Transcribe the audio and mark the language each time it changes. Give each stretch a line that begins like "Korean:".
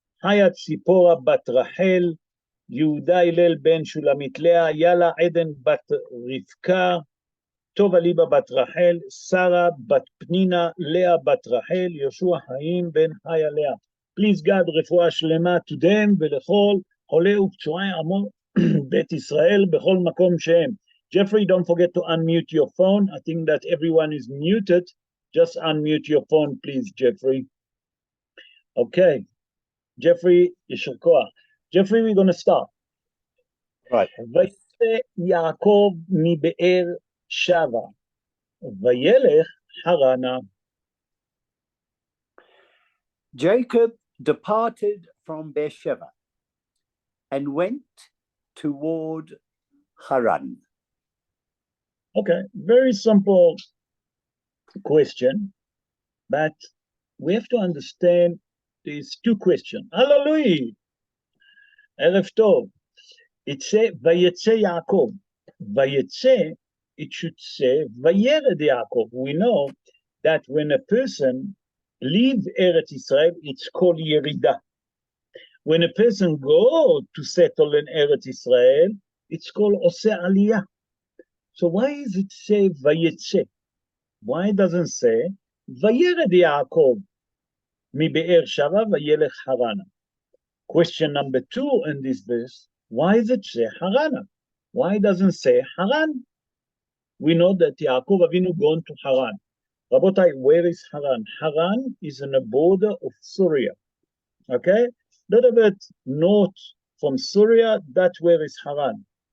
Hebrew: חיה ציפורה בת רחל, יהודה הלל בן שולמית לאה, יאלה עדן בת רבקה, טובה ליבה בת רחל, שרה בת פנינה, לאה בת רחל, יהושע חיים בן חיה לאה.
English: Please God,
Hebrew: רפואה שלמה
English: to them
Hebrew: ולכל חולי ופצועי עמו בית ישראל בכל מקום שהם.
English: Jeffrey, don't forget to unmute your phone. I think that everyone is muted. Just unmute your phone, please, Jeffrey. Okay. Jeffrey,
Hebrew: יישר כוח.
English: Jeffrey, we're going to start. Right.
Hebrew: ויצא יעקב מבאר שבה, וילך חרנה.
English: Jacob departed from Beersheba and went toward Haran. Okay, very simple question, but we have to understand these two questions. Hallelujah.
Hebrew: ערב טוב.
English: It says,
Hebrew: ויצא יעקב.
English: ויצא, it should say,
Hebrew: וירד יעקב.
English: We know that when a person leaves Eretz Israel, it's called ירידה. When a person goes to settle in Eretz Israel, it's called
Hebrew: עושה עלייה.
English: So why does it say ויצא? Why doesn't say
Hebrew: וירד יעקב מבאר שבע וילך חרנה?
English: Question number 2 in this verse, why does it say Harana? Why doesn't it say Haran? We know that Yaakov Avinu gone to Haran. Rabotai, where is Haran? Haran is in the border of Syria. Okay? Little bit north from Syria, that's where is Haran.